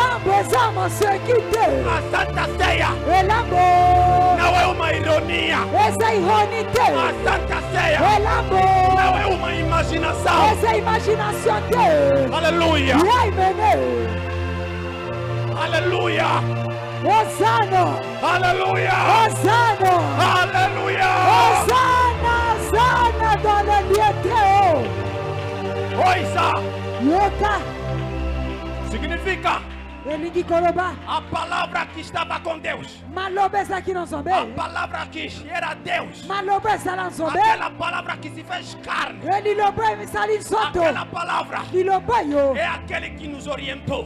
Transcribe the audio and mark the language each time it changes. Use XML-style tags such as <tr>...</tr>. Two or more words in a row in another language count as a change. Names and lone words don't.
<pt>A Santa Ceia não é uma ironia. A Santa Ceia não é uma imaginação. Aleluia! Aleluia! Hosanna! Aleluia! Hosanna! Aleluia! Hosanna!</pt> <fr>Hosanna dans le lieu très haut! Oisa! Yoka!</fr> <pt>Significa a palavra que estava com Deus, a palavra que era Deus, aquela palavra que se fez carne, aquela palavra é aquele que nos orientou.</pt>